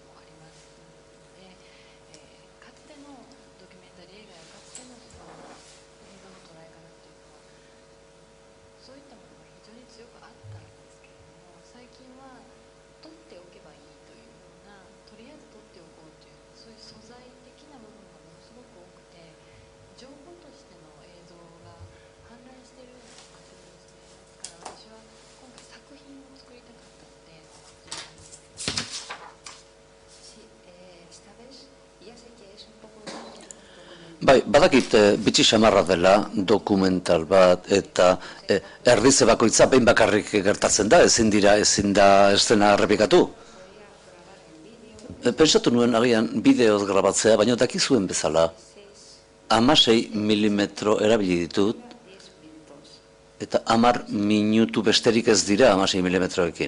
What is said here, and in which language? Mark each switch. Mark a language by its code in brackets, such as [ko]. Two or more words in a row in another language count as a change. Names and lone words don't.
[ja] もありますので、かつてのドキュメンタリー映画やかつての映像の捉え方っていうのはそういったものが非常に強くあったんですけれども、最近は取っておけばいいというような、とりあえず取っておこうという、そういう素材的な部分がものすごく多くて、情報としての映像が氾濫しているような気がするんですね。ですから私は今回作品を作りたかったので、 [es] Esta vez ya sé que es un poco documental. [eu] Bai, badakit bitxi xamarra dela dokumental bat, eta erdize bakoitza behin bakarrik gertatzen da, ezin da eszena errepikatu. Pentsatu nuen agian bideoz grabatzea, baina dakizuen bezala 16 milimetro erabili ditut, eta 10 minutu besterik ez dira 16 milimetroekin.